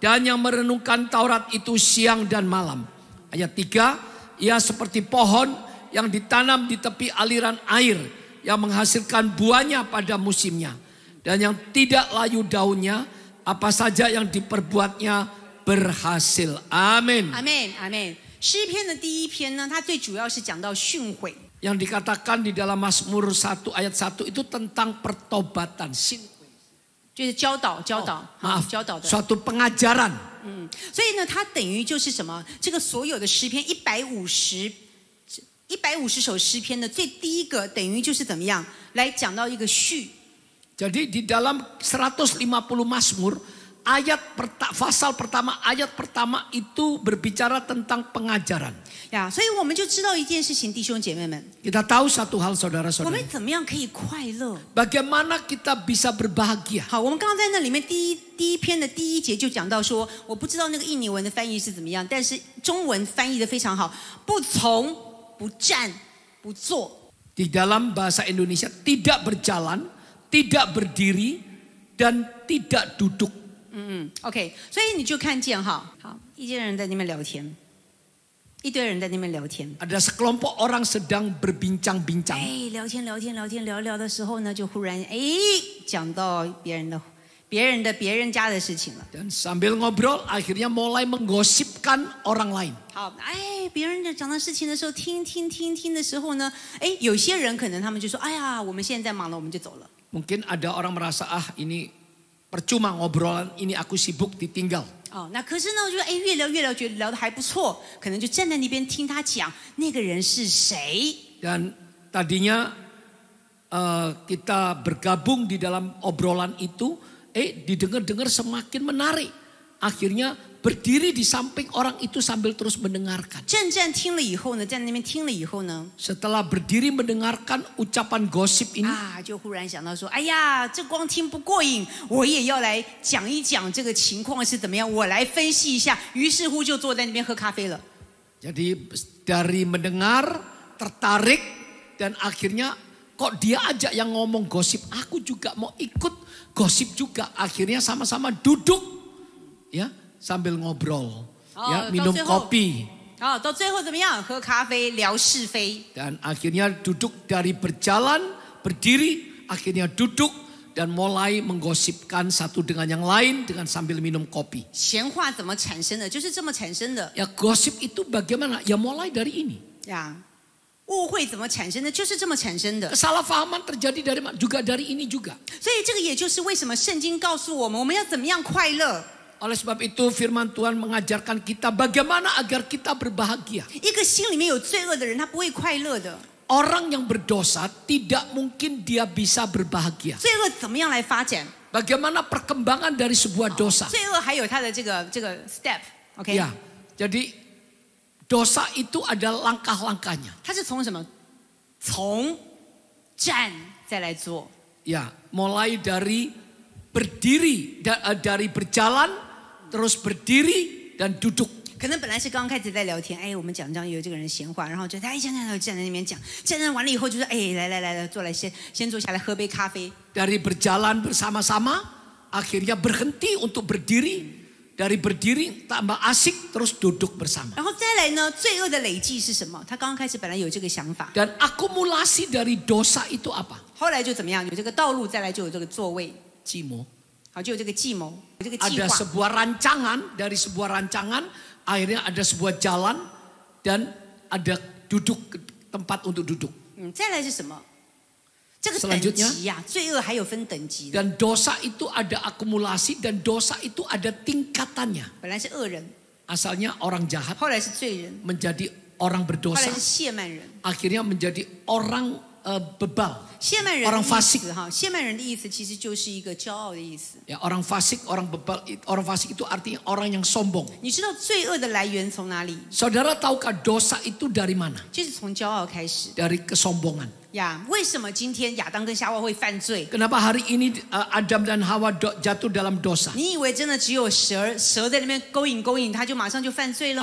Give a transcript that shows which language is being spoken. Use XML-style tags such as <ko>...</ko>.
<id>Dan yang merenungkan Taurat itu siang dan malam. Ayat 3. Ia seperti pohon yang ditanam di tepi aliran air. Yang menghasilkan buahnya pada musimnya. Dan yang tidak layu daunnya. Apa saja yang diperbuatnya berhasil. Amin. Amin. Amin.</id> <zh>诗篇的第1篇呢，它最主要是讲到训诲。</zh> <id>Yang dikatakan di dalam Mazmur 1 ayat 1 itu tentang pertobatan.</id> <zh>就是教导，</zh> <id>Maaf,</id> <zh>教导的。</zh> <id>suatu pengajaran.</id> <zh>所以呢，它等于就是什么？这个所有的诗篇150首诗篇的最第一个，等于就是怎么样来讲到一个序。</zh> <id>Jadi di dalam 150 Mazmur pasal pertama ayat pertama itu berbicara tentang pengajaran.</id> <zh>呀，所以我们就知道一件事情，弟兄姐妹们，</zh> <id>Kita tahu satu hal</id> <zh>我</zh> <id>saudara-saudara.</id> <zh>们怎么样可以快乐？</zh> <id>Bagaimana kita bisa berbahagia?</id> <zh>好，我们刚刚在那里面第一篇的第1节就讲到说，我不知道那个印尼文的翻译是怎么样，但是中文翻译的非常好，不从、不站、不坐。</zh> <id>Di dalam bahasa Indonesia tidak berjalan, tidak berdiri, dan tidak duduk.</id> <zh>OK， 所以你就看见哈，好，一些人在那边聊天，一堆人在那边聊天。</zh> <id>Ada sekelompok orang sedang berbincang-bincang.</id> <zh>哎，聊天聊的时候呢，就忽然讲到别人家的事情了。</zh> <id>Dan sambil ngobrol akhirnya mulai menggosipkan orang lain.</id> <zh>好，别人讲到事情的时候，听的时候呢，有些人可能他们就说，哎呀，我们现在忙了，我们就走了。</zh> <id>Mungkin ada orang merasa ini percuma ngobrolan ini aku sibuk ditinggal.</id> <zh>哦，那可是呢，我就越聊觉得聊得还不错，可能就站在那边听他讲那个人是谁。</zh> <id>Dan tadinya kita bergabung di dalam obrolan itu, didengar-dengar semakin menarik. Akhirnya berdiri di samping orang itu sambil terus mendengarkan.</id> <zh>站听了以后呢，在那边听了以后呢，</zh> <id>Setelah berdiri mendengarkan ucapan gosip ini,</id> <zh>就忽然想到说，哎呀，这光听不过瘾，我也要来讲一讲这个情况是怎么样，我来分析一下。于是乎就坐在那边喝咖啡了。</zh> <id>jadi dari mendengar tertarik dan akhirnya kok dia ajak yang ngomong gosip, aku juga mau ikut gosip juga. Akhirnya sama-sama duduk, ya sambil ngobrol, ya minum kopi.</id> <zh>好，到最后怎么样？喝咖啡聊是非。</zh> <id>Dan akhirnya duduk dari berjalan, berdiri, akhirnya duduk dan mulai menggosipkan satu dengan yang lain dengan sambil minum kopi.</id> <zh>闲话怎么产生的？就是这么产生的</zh> <id>Ya gosip itu bagaimana? Ya mulai dari ini.</id> <zh>呀。误会怎么产生的？就是这么产生的。</zh> <id>Kesalahpahaman terjadi dari mana? Juga dari ini juga.</id> <zh>所以这个也就是为什么圣经告诉我们，我们要怎么样快乐。</zh> <id>Oleh sebab itu firman Tuhan mengajarkan kita bagaimana agar kita berbahagia.</id> <zh>一个心里面有罪恶的人，他不会快乐的。</zh> <id>Orang yang berdosa tidak mungkin dia bisa berbahagia.</id> <zh>罪恶怎么样来发展？</zh> <id>Bagaimana perkembangan dari sebuah dosa?</id> <zh>罪恶还有它的这个step，OK？</zh> <id>Ya, jadi dosa itu ada langkah-langkahnya.</id> <zh>它是从什么？从站再来做。</zh> <id>Ya, mulai dari berdiri, dari berjalan, terus berdiri dan duduk.</id> <zh>可能本来是刚开始在聊天，哎，我们讲有这个人闲话，然后就他一站在那边讲，站完了以后就说，哎，来，坐来先坐下来喝杯咖啡。</zh> <id>Dari berjalan bersama-sama, akhirnya berhenti untuk berdiri. Dari berdiri tambah asik, terus duduk bersama.</id> <zh>然后再来呢，罪恶的累积是什么？他刚刚开始本来有这个想法，</zh> <id>Dan akumulasi dari dosa itu apa?</id> <zh>后来就怎么样？有这个道路，再来就有这个座位， Cimo. 好，就有这个计谋，有这个计</zh> <id>Ada</id> <zh>划。</zh> <id>sebuah rancangan, dari sebuah rancangan, akhirnya ada sebuah jalan dan ada duduk tempat untuk duduk.</id> <zh>再来是什么？这个等</zh> <id>Selanjutnya</id> <zh>级呀、罪恶还有分等级的。</zh> <id>Dan dosa itu ada akumulasi dan dosa itu ada tingkatannya.</id> <zh>本来是恶人，</zh> <id>Asalnya orang jahat</id> <zh>后来是罪人，</zh> <id>menjadi orang</id> <zh>后</zh> <id>berdosa,</id> <zh>来是亵慢人。</zh> <id>akhirnya menjadi orang bebal.</id> <zh>亵慢人的</zh> <id>Orang</id> <zh>意</zh> <id>fasik</id> <zh>思哈，亵慢人的意思其实就是一个骄傲的意思。</zh> <id>Ya, orang fasik, orang bebal, orang fasik itu artinya orang yang sombong.</id> <zh>你知道罪恶的来源从哪里？</zh> <id>Saudara tahukah dosa itu dari mana?</id> <zh>就是从骄傲开始</zh> <id>Dari kesombongan.</id> <zh>呀。为什么今天亚当跟夏娃会犯罪？</zh> <id>Kenapa hari ini Adam dan Hawa jatuh dalam dosa?</id> <zh>你以为真的只有蛇在那边勾引，他就马上就犯罪了</zh>